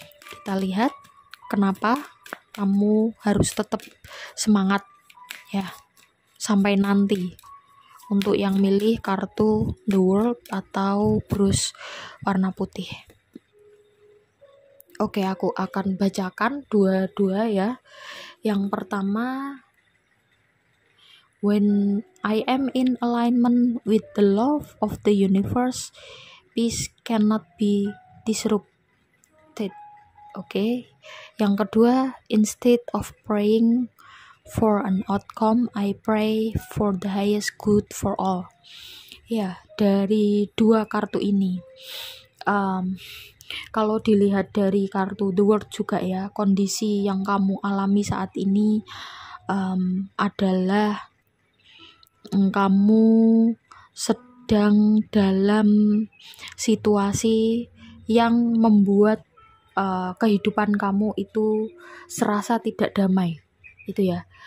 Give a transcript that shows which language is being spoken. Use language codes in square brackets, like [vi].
[id] Kita lihat kenapa kamu harus tetap semangat ya sampai nanti. Untuk yang milih kartu The World atau Bruce warna putih. Oke, aku akan bacakan dua-dua ya. Yang pertama, [en] when I am in alignment with the love of the universe, peace cannot be disrupted. Oke. [id] Yang kedua, [en] instead of praying for an outcome, I pray for the highest good for all. [id] Ya, dari dua kartu ini, kalau dilihat dari kartu The World juga ya, kondisi yang kamu alami saat ini adalah kamu sedang dalam situasi yang membuat kehidupan kamu itu serasa tidak damai, itu ya.